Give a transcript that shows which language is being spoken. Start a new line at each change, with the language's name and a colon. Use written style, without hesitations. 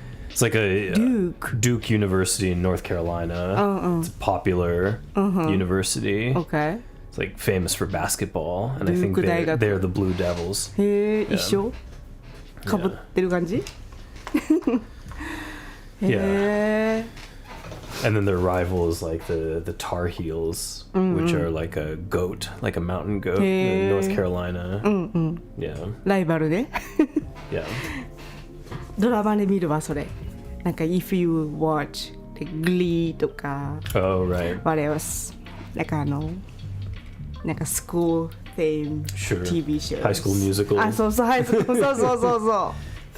English: It's like a Duke University in North Carolina. It's a popular university. Okay. It's like famous for basketball, and I think
Japanese: Duke 大学。
English: they're the Blue Devils.
Japanese: へえ、一緒かぶってる感じ
English: Yeah. And then their rival is like the Tar Heels, which are like a goat, like a mountain goat in North Carolina. Yeah.
Japanese: ライバルね。
English: Yeah.
Japanese: ドラマで見るわ、それ。なんか
English: if you watch Glee
Japanese: とか
English: Oh, right. what else?
Japanese: なんかなんか
English: school theme Sure. TV shows. High School Musical.
Japanese: あ、そうそう、ハイスクール、そうそうそうそう。